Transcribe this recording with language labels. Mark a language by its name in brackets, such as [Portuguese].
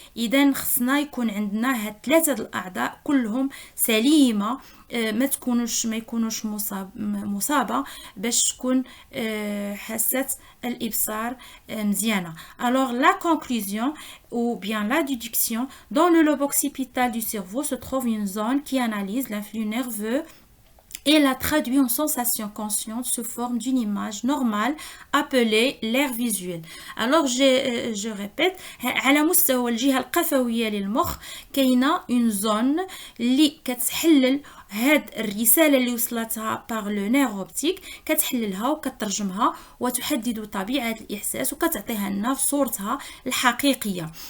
[Arabic] إذا خصنا يكون عندنا هاد 3 الأعضاء كلهم سليمة، ما يكونوش مصابة باش تكون حاسة الإبصار مزيانة. [French] Alors la conclusion ou bien la déduction: dans le lobe occipital du cerveau se trouve une zone qui analyse l'influx nerveux et la traduit en sensation consciente sous forme d'une image normale appelée l'air visuel. Alors je répète، [Arabic] على مستوى الجهة القفوية للمخ كاينة une zone اللي كتحلل هاد الرسالة اللي وصلتها [French] par le nerf optique، [Arabic] كتحللها وكترجمها وتحدد طبيعة الإحساس وكتعطيها لنا في صورتها الحقيقية.